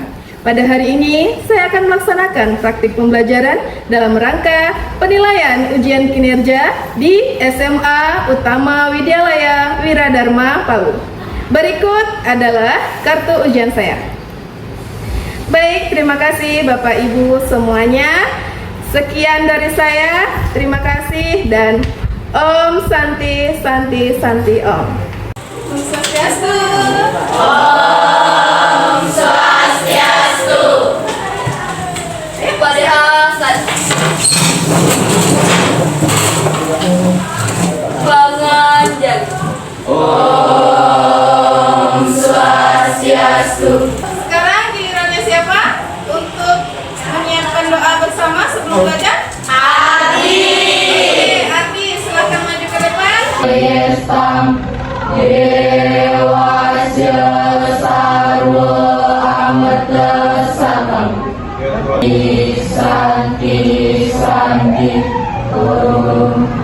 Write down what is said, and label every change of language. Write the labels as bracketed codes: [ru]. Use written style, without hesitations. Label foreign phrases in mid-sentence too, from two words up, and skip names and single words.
[id] Pada hari ini saya akan melaksanakan praktik pembelajaran dalam rangka penilaian ujian kinerja di SMA Utama Widyalaya Wiradharma Palu. Berikut adalah kartu ujian saya. Baik, terima kasih Bapak Ibu semuanya. Sekian dari saya. Terima kasih dan [sa] Om Santi Santi Santi Om. Om Swastiastu. Om Swastiastu. [id] Penganjak. [sa] Om Swastiastu. [id] Sekarang gilirannya siapa untuk menyiapkan doa bersama sebelum belajar? Adi. Oke, Adi silakan maju ke depan. [sa] Yestam Dewasya Sarwa Amata Sakam Santi Santi Om.